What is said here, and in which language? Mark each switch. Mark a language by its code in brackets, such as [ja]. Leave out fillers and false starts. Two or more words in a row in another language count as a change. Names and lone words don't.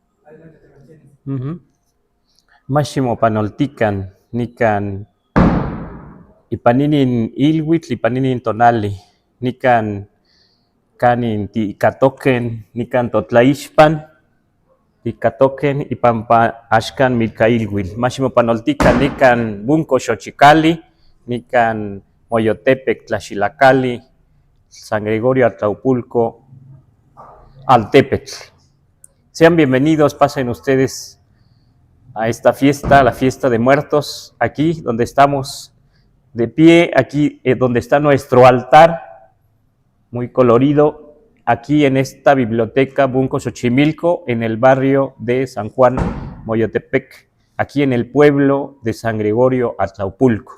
[nhn] Máximo panoltican, nican ipaninin ilhuitl, ipaninin tonali, nican canin ticatoquen, nican totlaixpan, ticatoquen ipampa axcan milcailhuitl. Máximo panoltican, nican bunco xochicali, nican Moyotepec, Tlaxilacali, San Gregorio Atlaupulco, Altepetl. [es] Sean bienvenidos, pasen ustedes a esta fiesta, la fiesta de muertos, aquí donde estamos de pie, aquí donde está nuestro altar, muy colorido, aquí en esta biblioteca Bunco Xochimilco, en el barrio de San Juan Moyotepec, aquí en el pueblo de San Gregorio Atlaupulco.